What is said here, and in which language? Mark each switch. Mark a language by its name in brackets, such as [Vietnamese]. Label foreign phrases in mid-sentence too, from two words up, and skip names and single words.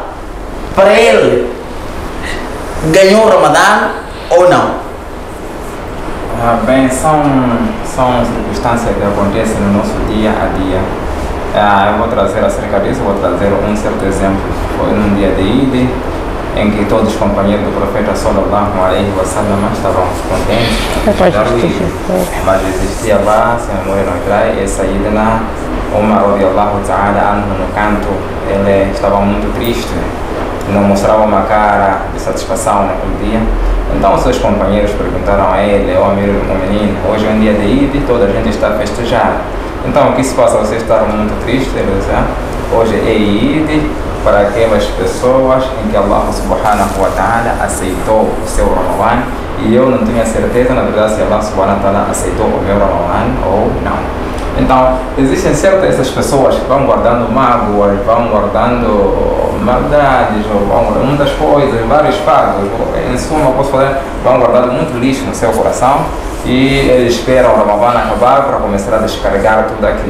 [Portuguese] Para ele, ganhou o Ramadã ou não? Bem, são circunstâncias que acontecem no nosso dia a dia. Eu vou trazer acerca disso, vou trazer um certo exemplo. Foi num dia de Eid, em que todos os companheiros do profeta [Arabic] صلى الله عليه وسلم [Portuguese] estavam contentes, mas existia lá, se a memória não trai, essa Sayyidina Umar [Arabic] رضي الله تعالى عنه [Portuguese] no canto, ele estava muito triste, não mostrava uma cara de satisfação naquele dia. Então seus companheiros perguntaram a ele, o Amir al-Mu'minin, hoje é um dia de Eid, toda a gente está a festejar. Então o que se passa? Você está muito triste? Ele disse, hoje é Eid para aquelas pessoas em que Allah [Arabic] سبحانه وتعالى [Portuguese] aceitou o seu Ramadã, e eu não tinha certeza, na verdade, se Allah [Arabic] سبحانه وتعالى [Portuguese] aceitou o meu Ramadã ou não. Então, existem certas essas pessoas que vão guardando mágoas, vão guardando maldades, vão guardando muitas coisas, vários fardos. Em suma, posso falar, vão guardando muito lixo no seu coração e eles esperam o Ramadã acabar para começar a descarregar tudo aquilo.